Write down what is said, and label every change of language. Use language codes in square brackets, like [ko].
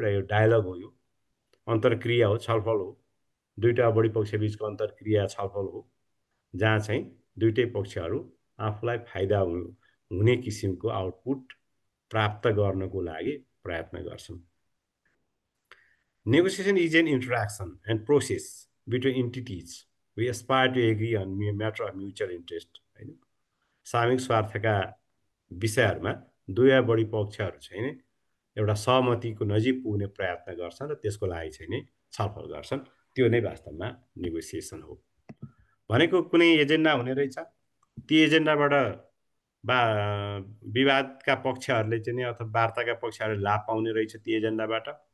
[ne] एउटा यो डायलग हो, यो अन्तर्क्रिया हो, छलफल हो, दुईवटा बढी पक्ष बिचको अन्तर्क्रिया छलफल हो, जहाँ चाहिँ दुईटै पक्षहरू आफूलाई फाइदा हुने किसिमको आउटपुट प्राप्त गर्नको लागि प्रयत्न गर्छन्। [en] Negotiation is an interaction and process between entities. We aspire to agree on a matter of mutual interest. [ne] होइन, सामूहिक स्वार्थका विषयहरूमा दुई वा बढी पक्षहरू चाहिँ नि एउटा सहमतिको नजिक पुग्ने प्रयत्न गर्छन् र त्यसको लागि चाहिँ नि छलफल गर्छन्। त्यो नै वास्तवमा नेगोसिएसन हो। भनेको कुनै एजेन्डा हुने रहेछ, ती एजेन्डाबाट बा विवादका पक्षहरूले चाहिँ नि अथवा वार्ताका पक्षहरूले लाभ पाउने रहेछ ती एजेन्डाबाट।